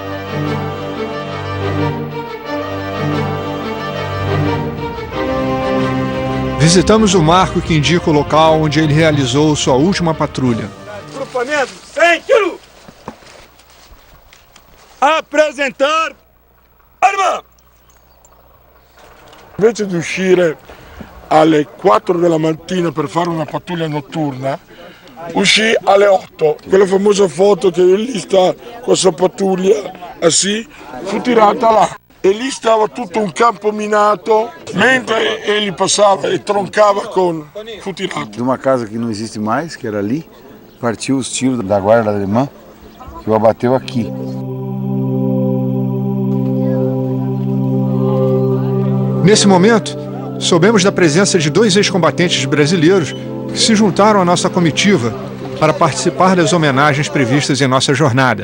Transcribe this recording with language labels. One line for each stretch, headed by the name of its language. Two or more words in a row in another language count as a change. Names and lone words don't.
Portuguese: Visitamos o marco que indica o local onde ele realizou sua última patrulha. Grupamento 100 kg. Apresentar arma!
Italian: Invece di uscire alle 4 della mattina per fare una pattuglia notturna, uscì alle 8. Quella famosa foto che lì sta con questa pattuglia, assim, fu tirata là. E lì stava tutto un campo minato, mentre ele passava e troncava con... fu tirato.
Portuguese: De uma casa que não existe mais, que era ali, partiu os tiros da guarda alemã, que o abateu aqui. Nesse momento, soubemos da presença de 2 ex-combatentes brasileiros que se juntaram à nossa comitiva para participar das homenagens previstas em nossa jornada.